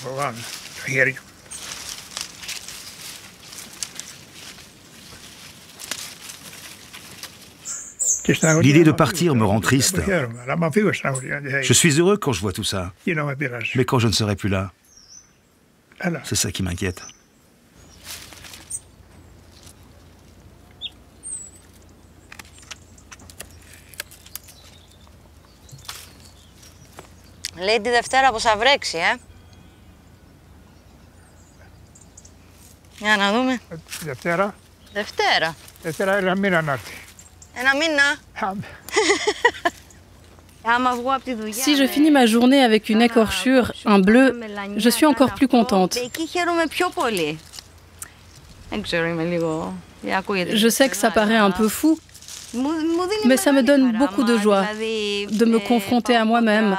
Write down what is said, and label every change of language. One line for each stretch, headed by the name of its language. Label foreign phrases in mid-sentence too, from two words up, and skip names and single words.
French: L'idée de partir me rend triste. Je suis heureux quand je vois tout ça. Mais quand je ne serai plus là, c'est ça qui m'inquiète.
Greek: Λέει τη Δευτέρα πως θα βρέξει, Για να δούμε. Δευτέρα. Δευτέρα. Δευτέρα ένα μήνα να έρθει. Ένα μήνα.
French: Si je finis ma journée avec une écorchure, un bleu, je suis encore plus contente. Je sais que ça paraît un peu fou, mais ça me donne beaucoup de joie de me confronter à moi-même.